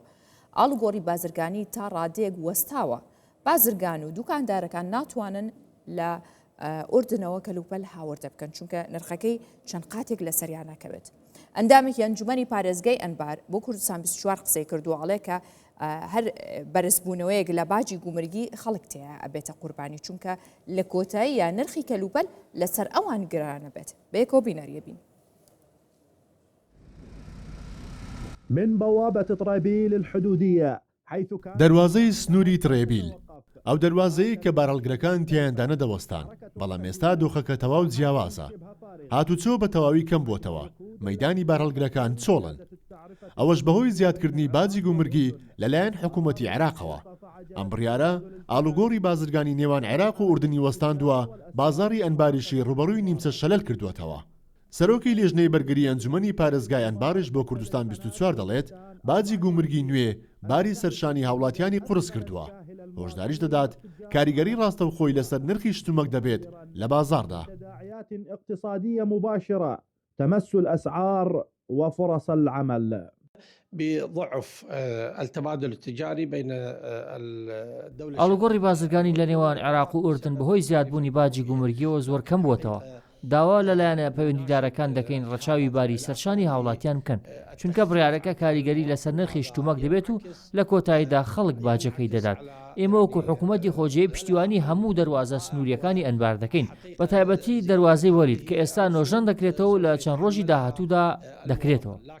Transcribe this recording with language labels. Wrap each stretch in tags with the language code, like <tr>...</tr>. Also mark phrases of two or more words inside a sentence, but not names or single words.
<ckb>ئاڵگۆڕی بازرگانی تا ڕادێک وەستاوە بازرگان و دوکاندارەکان ناتوانن لە ئوردنەوە کەلوپەل هاوردە بکەن چونکە نرخەکەی چەند قاتێک لە سەریان نەکەوێت. ئەندامێکی ئەنجومەنی پارێزگای ئەنبار بۆ کوردستان 24 قسەی کردووەڵێ کە هەر بەرزبوونەوەیەک لە باجی گومرگی خەڵک تەیە ئەبێتە قوربانی چونکە لە کۆتایی یا نرخی کەلوپەل لەسەر ئەوان گرانە بێت بەیەکەوە بینەریە بین.</ckb> <ar>من بوابة طرابيل الحدودية حيث كان</ar> <ckb>دەواازەی سنووری ترێبیل ئەو دەواازەیە کە بارەڵگرەکان تیاندا نەدەوەستان بەڵام ئێستا دۆخەکە تەواو جیاوازە هاتوچۆ بە تەواوی کەم بۆتەوە مەدانی بارەڵگرەکان چۆڵن ئەوەش بەهۆی زیادکردنی باجی گومرگی لەلایەن حکوومەتی عێراقەوە ئەم بڕیارە ئاڵوگۆڕی بازرگانی نێوان عێراق و ئوردنی وەستاندووە بازاری ئەنباریشی ڕوبەڕووی نیمچە شەلەل کردووەتەوە. سەرۆکی لێژنەی بەرگری ئەنجومەنی پارێزگای ئەنباریش بۆ کوردستان 24 دەڵێت باجی گومرگی نوێ باری سەرشانی هاوڵاتیانی قورس کردووە. هۆشداریش دەدات کاریگەری ڕاستەوخۆی لەسەر نرخی شتومەک دەبێت لە بازاردا.</ckb> <ar>تداعيات اقتصادية مباشرة تمس الأسعار وفرص العمل. بضعف التبادل التجاري بين الدولة.</ar> <ckb>ئاڵوگۆڕی بازرگانی لە نێوان عێراق و ئوردن بەهۆی زیادبوونی باجی گومرگیەوە زۆر کەم بووەتەوە. داوا لەلایەنە پەیوەندیدارەکان دەکەین ڕەچاوی باری سەرشانی هاوڵاتیان بکەن چونکە بڕیارەکە کاریگەری لەسەر نرخی شتومەک دەبێت و لە کۆتاییدا خەڵک باجەکەی دەدات. ئێمە وەکو حکوومەتی خۆجێی پشتیوانی هەموو دەواازە سنووریەکانی ئەنبار دەکەین بە تایبەتی دەواازەی وەرید کە ئێستا نۆژەن دەکرێتەوە لە چەند ڕۆژی داهاتوودا دەکرێتەوە.</ckb>